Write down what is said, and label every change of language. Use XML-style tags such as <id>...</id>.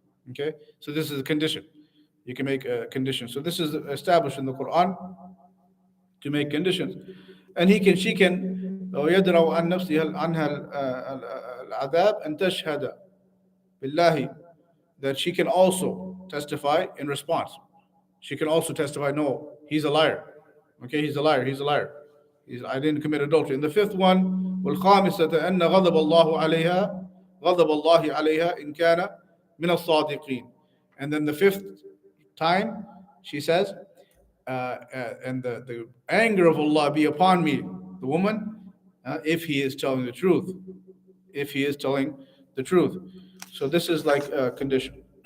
<en>Okay, so this is a condition. You can make a condition. So this is established in the Quran to make conditions, and she can</en> <ar>ويدرأ عن نفسها عنها العذاب أن تشهد بالله,</ar> <en>that she can also testify in response. She can also testify, no, he's a liar. Okay, he's a liar. I didn't commit adultery. And the 5th one,</en> <ar>والخامسة أن غضب الله عليها غضب الله عليها إن كان من الصادقين.</ar> <en>And then the 5th time, she says, and the anger of Allah be upon me, the woman, if he is telling the truth. If he is telling the truth. So this is like a condition.</en>